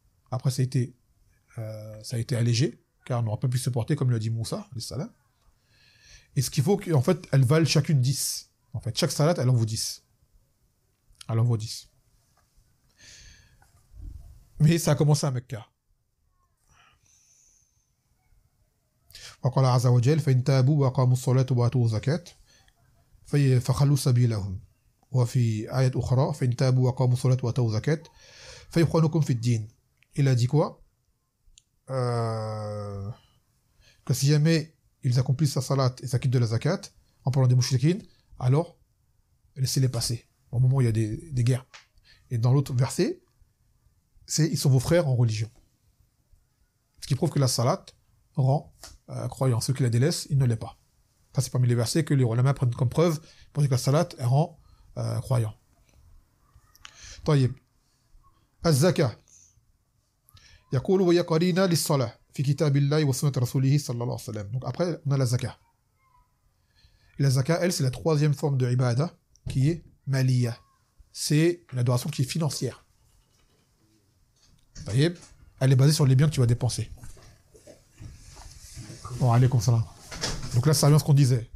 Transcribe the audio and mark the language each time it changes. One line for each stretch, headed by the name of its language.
French: Après, ça a été allégé, car on n'aura pas pu se porter, comme l'a dit Moussa, les salats. Et ce qu'il faut, qu'en fait, elles valent chacune 10. En fait, chaque salat, elle en vaut 10. Elle en vaut 10. Mais ça a commencé à Mecca.
Arabic: وقال عز وجل فإن تابوا وأقاموا الصلاة وآتوا الزكاة فخلوا سبيلهم وفي آية أخرى فإن تابوا وأقاموا الصلاة وآتوا الزكاة فيخوانكم في الدين.
French: Il a dit quoi? Que si jamais ils accomplissent la salat et s'acquittent de la zakat en parlant des mouchriquines, alors laissez-les passer au moment où il y a des guerres. Et dans l'autre verset, ils sont vos frères en religion. Ce qui prouve que la salat rend croyant. Ceux qui la délaissent, ils ne l'est pas. Ça, c'est parmi les versets que les ulama prennent comme preuve pour dire que la salat rend croyant.
Arabic: طيب الزكاة يقول وهي قرينة للصلاة في كتاب الله وسنة رسوله صلى الله عليه وسلم.
French: Donc après, on a la zakah. Et la zakah, elle, c'est la 3e forme de ibada qui est maliya. C'est une adoration qui est financière. طيب, elle est basée sur les biens que tu vas dépenser. Bon, allez, comme ça. Donc là, ça revient à ce qu'on disait.